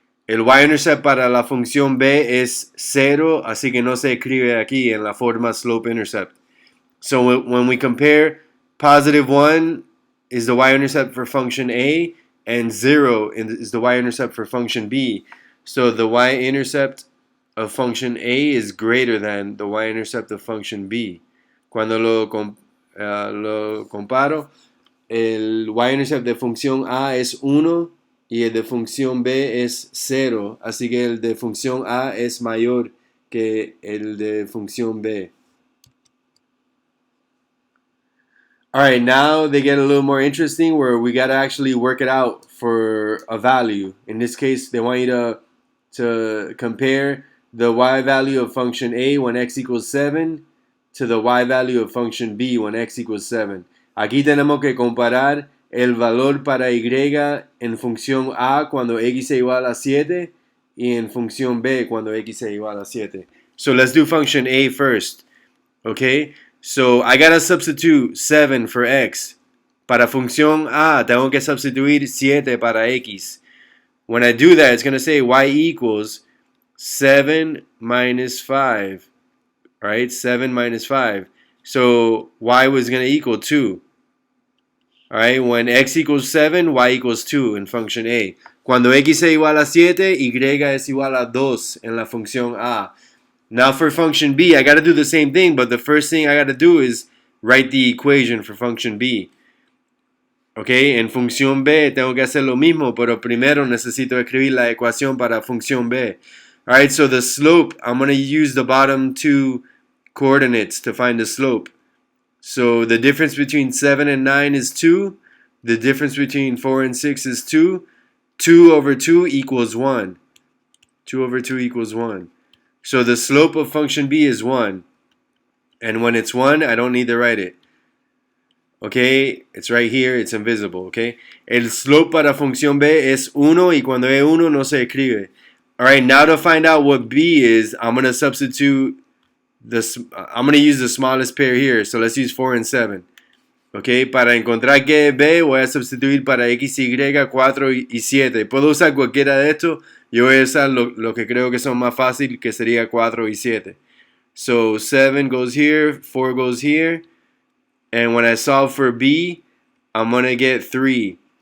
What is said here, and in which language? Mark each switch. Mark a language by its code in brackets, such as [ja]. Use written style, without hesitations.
[es] El y-intercept para la función B es 0, así que no se escribe aquí en la forma slope-intercept. [en] So when we compare, positive 1 is the y-intercept for function A, and 0 is the y-intercept for function B. So the y-intercept of function A is greater than the y-intercept of function B. [es] Cuando lo comparo, el y-intercept de función A es 1 y el de función B es 0. Así que el de función A es mayor que el de función B. [en] Alright, now they get a little more interesting where we got to actually work it out for a value. In this case, they want you to compare the y value of function A when x equals 7 to the y value of function b when x equals 7. [es] Aquí tenemos que comparar el valor para y en función a cuando x es igual a 7 y en función b cuando x es igual a 7. [en] So let's do function a first. Okay? So I gotta substitute 7 for x. [es] Para función a tengo que sustituir 7 para x. [en] When I do that, it's going to say y equals 7 minus 5. Right? 7 minus 5. So y was going to equal 2. Alright, when x equals 7, y equals 2 in function a. [es] Cuando x es igual a 7, y es igual a 2 en la función a. [en] Now for function b, I got to do the same thing, but the first thing I got to do is write the equation for function b. [es] Okay, en función b tengo que hacer lo mismo, pero primero necesito escribir la ecuación para función b. [en] Alright, so the slope, I'm going to use the bottom two coordinates to find the slope. So the difference between 7 and 9 is 2. The difference between 4 and 6 is 2. 2 over 2 equals 1. 2 over 2 equals 1. So the slope of function b is 1. And when it's 1, I don't need to write it. Okay, it's right here, it's invisible, okay? [es] El slope para función b es 1 y cuando es 1 no se escribe. [en] Alright, now to find out what b is, I'm going to substitute I'm going to use the smallest pair here, so let's use 4 and 7. [es] Okay, para encontrar que es b, voy a sustituir para x, y, 4 y 7. Puedo usar cualquiera de estos, yo voy a usar lo que creo que son más fácil, que sería 4 y 7. [en] So 7 goes here, 4 goes here, and when I solve for b, I'm going to get 3.